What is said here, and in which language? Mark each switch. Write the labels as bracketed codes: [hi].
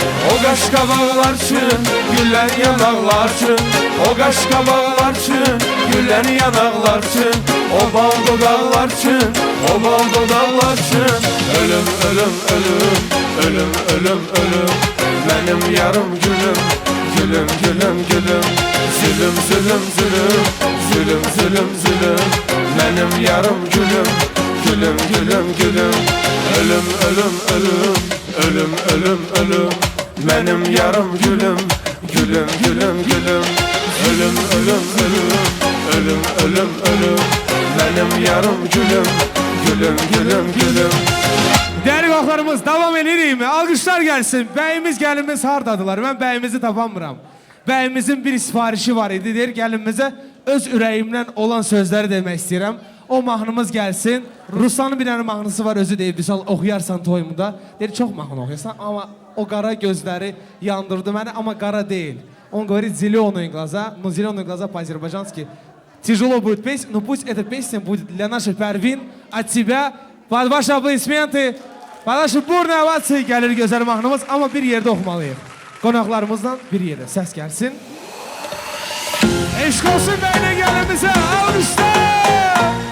[az] O qaş qabaqlar üçün, güller yanaqlar üçün. O qaş qabaqlar üçün, güller yanaqlar üçün. O bal dodaqlar üçün, o bal dodaqlar üçün. Ölüm, ölüm, ölüm, ölüm, ölüm, ölüm. Benim yarım gülüm, gülüm, gülüm, gülüm. Zulüm, zulüm, zulüm, zulüm, zulüm, zulüm. Benim yarım gülüm, gülüm, gülüm, gülüm. Ölüm, ölüm, ölüm, ölüm, ölüm, ölüm. Benim yarım gülüm, gülüm, gülüm, gülüm. Ölüm, ölüm, ölüm, ölüm, ölüm, ölüm. Benim yarım gülüm, gülüm, gülüm, gülüm. Değerli qonaqlarımız, davam edirik mi? Alqışlar gəlsin. Bəyimiz, gəlinimiz hardadılar? Mən bəyimizi tapamıram. Bəyimizin bir sifarişi var idi. Deyir, gəlinimizə öz ürəyimdən olan sözləri demək istəyirəm. O mahnımız gəlsin. Ruslanın bir dənə mahnısı var, özü deyib, misal oxuyarsan toyumda. Deyir, çox mahnı oxuyarsan, amma o qara gözləri yandırdı məni, amma qara deyil. [ru] Он говорит, зеленые глаза, но зеленые глаза по-азербайджански. Тяжело будет петь, но пусть эта песня будет для нашей Пәрвин, от тебя, под ваши аплодисменты, под ваши бурные овации [az] gəlir gözəl mahnımız, amma bir yerdə oxumalıyıq. Qonaqlarımızdan bir yerdə səs gəlsin. Eşq olsun bəylə gəlimizə, almışlar!